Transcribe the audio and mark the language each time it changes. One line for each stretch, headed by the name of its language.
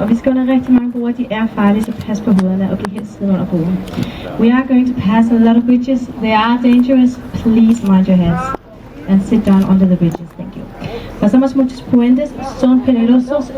Danish: Og vi skal under rigtig mange broer, de er farlige, så pas på hovederne og bliv helst sidde under broen.
English: We are going to pass a lot of bridges. They are dangerous. Please mind your heads and sit down under the bridges. Thank you.
Spanish: Pasamos muchos puentes, son peligrosos.